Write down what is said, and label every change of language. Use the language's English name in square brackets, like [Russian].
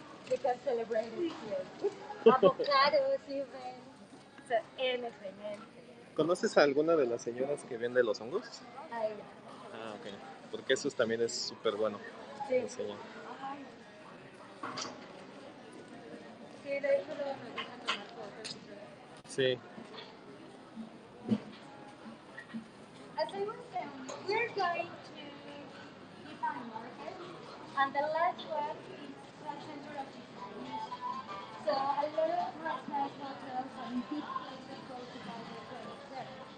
[English] You can celebrate it here. Avocados, even. So anything, anything. [Spanish] ¿Conoces a alguna de las señoras que vende los hongos? Ay, Ah, ok. Porque esos también es súper bueno. sí. Enseñar. Ay, sí, de hecho luego me gusta tomar fotos y todo. Sí. [English] As I was saying, we're going to different markets, and the last one is the center of design. So a lot of restaurants, hotels, and big places go to buy their products there.